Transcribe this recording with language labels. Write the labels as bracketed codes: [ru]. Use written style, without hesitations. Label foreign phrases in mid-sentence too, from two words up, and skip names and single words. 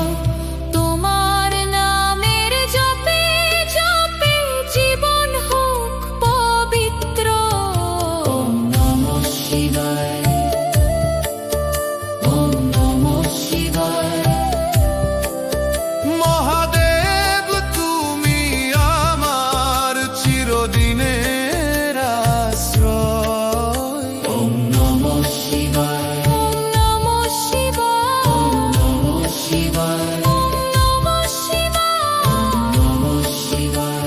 [bn] তোমার নামের জপে জপে জীবন হোক পবিত্র। [sa] ওম নমঃ শিবায়, ওম নমঃ শিবায়। [bn] মহাদেব তুমি আমার চিরদিনের আশ্রয়। [sa] ওম নমঃ শিবায়, ওম নমঃ শিবায়, ওম নমঃ শিবায়, ওম নমঃ শিবায়, ওম নমঃ শিবায়।